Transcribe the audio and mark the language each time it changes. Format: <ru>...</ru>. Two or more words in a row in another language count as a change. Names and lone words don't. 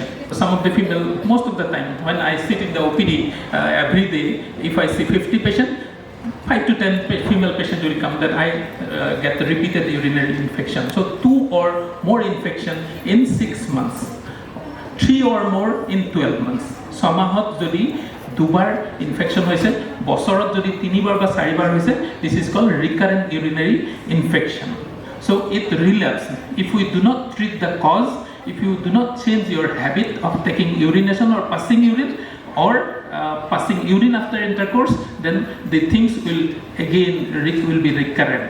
<en>Some of the female, most of the time, when I sit in the OPD every day, if I see 50 patients, 5 to 10 female patients will come that I get repeated urinary infection. So 2 or more infection in 6 months, 3 or more in 12 months.</en> <as>সমাহত যদি দুবাৰ ইনফেকশন হৈছে, বছৰত যদি 3 বা 4 হৈছে,</as> <en>this is called recurrent urinary infection. So it relapses. If we do not treat the cause, if you do not change your habit of taking urination or passing urine, or passing urine after intercourse, then the things will again be recurrent.</en>